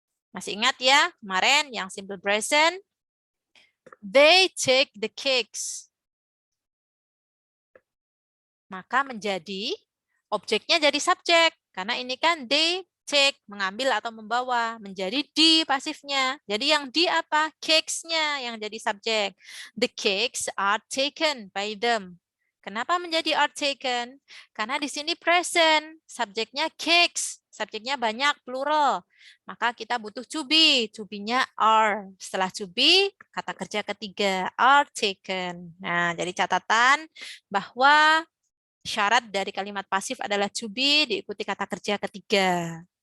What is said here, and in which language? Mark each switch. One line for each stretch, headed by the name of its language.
Indonesian: Masih ingat ya, kemarin yang simple present,
English: they take the cakes.
Indonesian: Maka menjadi, objeknya jadi subjek. Karena ini kan they take, mengambil atau membawa, menjadi di pasifnya. Jadi yang di apa? Cakes-nya yang jadi subjek.
English: The cakes are taken by them.
Indonesian: Kenapa menjadi are taken? Karena di sini present, subjeknya cakes, subjeknya banyak, plural. Maka kita butuh to be, to be-nya are. Setelah to be, kata kerja ketiga, are taken. Nah, jadi catatan bahwa syarat dari kalimat pasif adalah to be diikuti kata kerja ketiga.